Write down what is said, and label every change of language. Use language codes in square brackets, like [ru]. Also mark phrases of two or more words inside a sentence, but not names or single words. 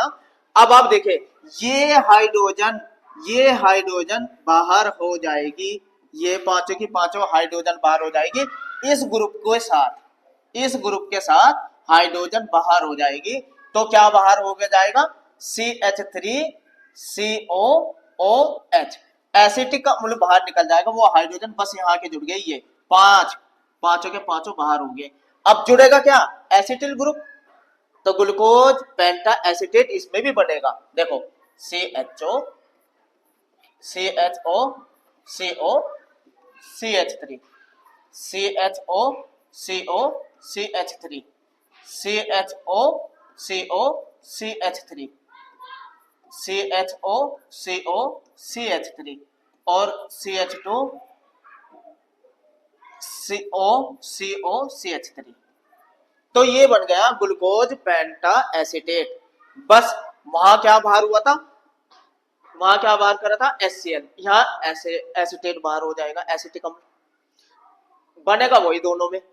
[hi] अब आप देखें ये हाइड्रोजन बाहर हो जाएगी, ये पांचों की पांचों हाइड्रोजन बाहर हो जाएगी, इस ग्रुप के साथ हाइड्रोजन बाहर हो जाएगी, तो क्या बाहर हो जाएगा, CH3 COOH। एसिटिक का अम्ल बाहर निकल जाएगा, वो हाइड्रोजन बस यहाँ के जुड़ गए, ये पांचों के पांचों बाहर होंगे। अब जुड़ेगा क्या, [en] acetyl group, [hi] तो [en] glucose penta acetate [hi] इसमें भी बढ़ेगा। देखो CHO CHO CO CH3 CHO CO CH3 CHO CO CH3 CHO CO CH3 और CH2 CO CO CH3। तो ये बन गया [en] glucose penta acetate. [hi] बस वहां क्या बाहर हुआ था, वहां क्या बाहर करा था HCl, यहाँ एसिटेट बाहर हो जाएगा, एसिटिक अम्ल बनेगा वही दोनों में।